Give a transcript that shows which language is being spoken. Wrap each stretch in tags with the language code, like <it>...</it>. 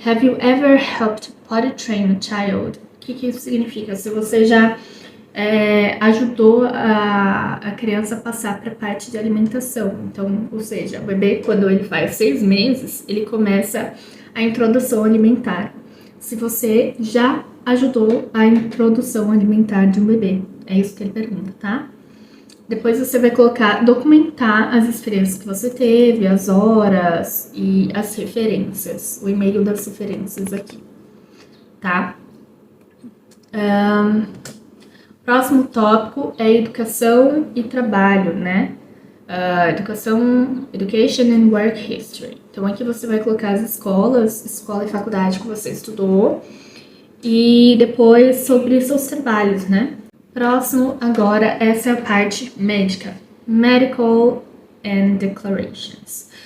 <en>Have you ever helped potty train a child?</en> <pt>O que isso significa? Se você já ajudou a criança a passar para a parte de alimentação. Então, ou seja, o bebê, quando ele faz 6 meses, ele começa a introdução alimentar. Se você já ajudou a introdução alimentar de um bebê. É isso que ele pergunta, tá? Depois você vai documentar as experiências que você teve, as horas e as referências, o e-mail das referências aqui, tá? Próximo tópico é educação e trabalho, né?</pt> <en>Education and Work History.</en> <pt>Então aqui você vai colocar as escola e faculdade que você estudou e depois sobre seus trabalhos, né? Próximo agora, essa é a parte médica, Medical and Declarations.</pt>